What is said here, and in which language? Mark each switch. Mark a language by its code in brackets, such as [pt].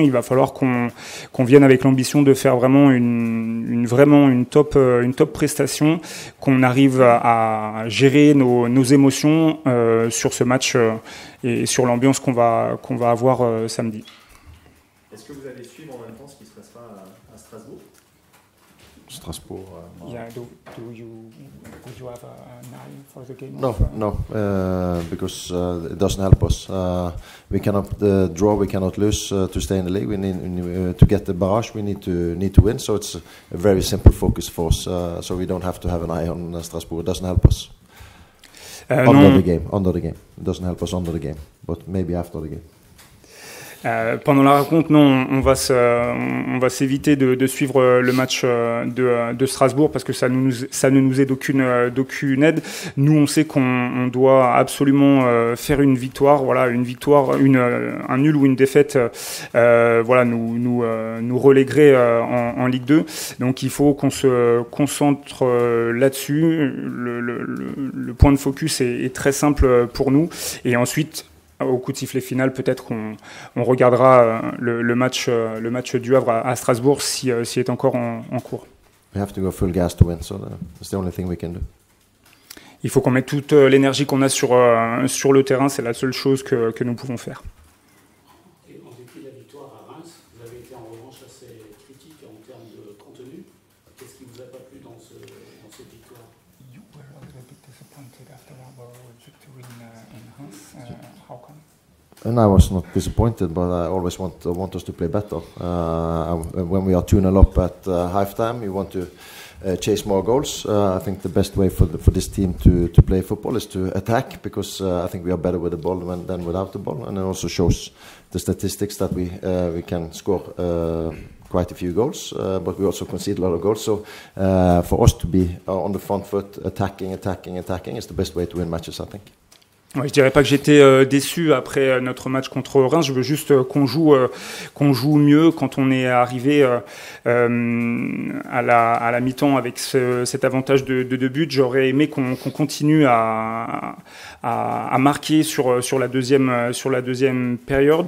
[fr] Il va falloir qu'on vienne avec l'ambition de faire vraiment une top prestation, qu'on arrive à gérer nos émotions sur ce match et sur l'ambiance qu'on va avoir samedi. Est-ce que vous allez suivre en même temps ce qui se passera à Strasbourg? Strasbourg. [en] Yeah. Would you have an eye for the game? No, because it doesn't help us. We cannot draw, we cannot lose to stay in the league. We need to get the barrage. We need to win. So it's a very simple focus for us. So we don't have to have an eye on Strasbourg. It doesn't help us under the game. It doesn't help us under the game, but maybe after the game. [fr] Pendant la rencontre, non, on va s'éviter de suivre le match de Strasbourg parce que ça ne nous est d'aucune aide. Nous, on sait qu'on doit absolument faire une victoire. Voilà, une victoire, un nul ou une défaite, voilà, nous relèguerait en Ligue 2. Donc, il faut qu'on se concentre là-dessus. Le point de focus est très simple pour nous. Et ensuite, au coup de sifflet final, peut-être qu'on regardera le match du Havre à Strasbourg s'il est encore en cours. [en] We have to go full gas to win, so that's the only thing we can do. [fr] Il faut qu'on mette toute l'énergie qu'on a sur le terrain, c'est la seule chose que nous pouvons faire. Et en dépit de la victoire à Reims, vous avez été en revanche assez critique en termes de contenu. Qu'est-ce qui vous a pas plu dans cette victoire? [en] You were a little bit disappointed after our victory in Reims. How come? And I was not disappointed, but I always want us to play better. When we are 2-0 up at halftime, you want to chase more goals. I think the best way for this team to play football is to attack, because I think we are better with the ball than without the ball, and it also shows the statistics that we can score quite a few goals, but we also concede a lot of goals. So for us to be on the front foot, attacking is the best way to win matches, I think. [fr] Ouais, je dirais pas que j'étais déçu après notre match contre Reims. Je veux juste qu'on joue mieux. Quand on est arrivé à la mi-temps avec cet avantage de 2 buts, j'aurais aimé qu'on continue à marquer sur la deuxième période.